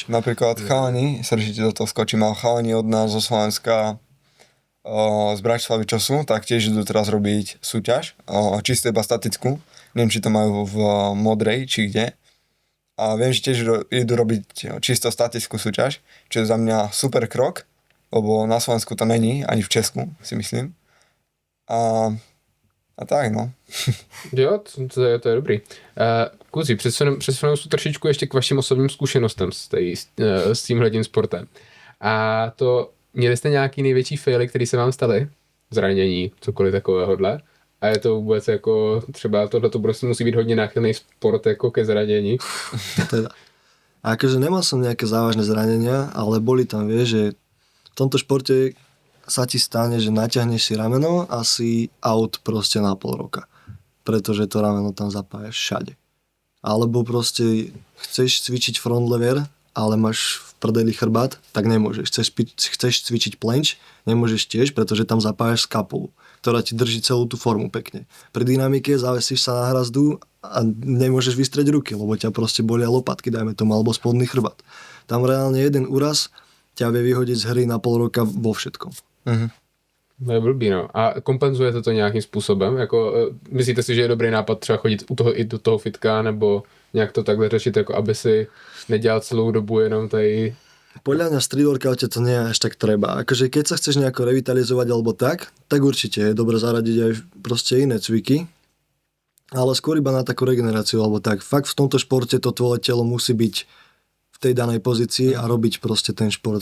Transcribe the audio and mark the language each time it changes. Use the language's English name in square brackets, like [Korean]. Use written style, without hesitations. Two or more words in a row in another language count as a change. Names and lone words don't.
[Slovak] Napríklad chalani, sržite do toho skočím, ale chalani od nás zo Slovenska z Bratislavy, čo sú, tak tiež idú teraz robiť súťaž, čisto iba statickú. Neviem, či to majú v Modrej, či kde. A viem, že tiež idú robiť čisto statickú súťaž, čo je za mňa super krok, lebo na Slovensku to není, ani v Česku, si myslím. A tak, no. [Czech] Jo, to je dobrý. Kluci, přesuneme se trošičku ještě k vašim osobním zkušenostem s tímhletím sportem. A to, měli jste nějaký největší faily, který se vám staly? Zranění, cokoliv takovéhodle? A je to vůbec jako, třeba tohleto prostě musí být hodně náchylný sport jako ke zranění. Teda. [Slovak] A akože nemal som nejaké závažné zranenia, ale boli tam, vieš, že v tomto športe sa ti stane, že natiahneš si rameno a si out proste na pol roka. Pretože to rameno tam zapájaš všade. Alebo proste chceš cvičiť [English] front lever, [Slovak] ale máš v prdeli chrbát, tak nemôžeš. Chceš cvičiť planche, nemôžeš tiež, pretože tam zapájaš skapulu, ktorá ti drží celú tú formu pekne. Pri dynamike zavesíš sa na hrazdu a nemôžeš vystrieť ruky, lebo ťa proste bolia lopatky, dajme tomu, alebo spodný chrbát. Tam reálne jeden úraz ťa vie vyhodiť z hry na pol roka vo všetkom. [Czech] To je blbý, no. A kompenzujete to nějakým způsobem? Jako, myslíte si, že je dobrý nápad třeba chodit i do toho fitka, nebo nějak to takhle řešit, jako aby si nedělal celou dobu jenom tady... [Slovak] Podľa mňa v [English] street workoute [Slovak] to nie je až tak treba. Akože keď sa chceš nejako revitalizovať alebo tak určite je dobre zaradiť aj proste iné cviky, ale skôr iba na takú regeneráciu alebo tak. Fakt v tomto športe to tvoje telo musí byť v tej danej pozícii a robiť proste ten šport.